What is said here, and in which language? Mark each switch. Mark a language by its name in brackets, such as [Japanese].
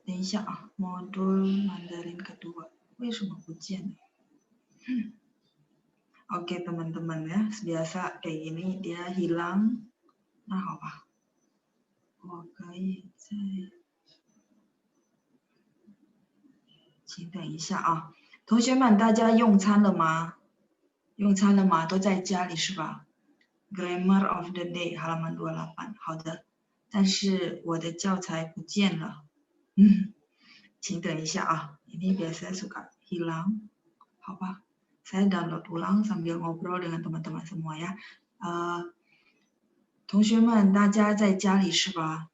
[Chinese] 等一下啊 [Indonesian] ，modul Mandarin kedua [Chinese] 为什么不见了？ [Indonesian] Oke teman-teman ya, biasa kayak gini dia hilang. [Chinese] Nah, 好吧，我可以再，请等一下啊，同学们，大家用餐了吗？用餐了吗？都在家里是吧？ Grammar of the day halaman 28，好的，但是我的教材不见了，请等一下啊， [Indonesian] ini biasanya suka hilang， [Chinese] 好吧， [Indonesian] saya download ulang sambil ngobrol dengan teman-teman semua ya， [Chinese] 同学们，大家在家里是吧？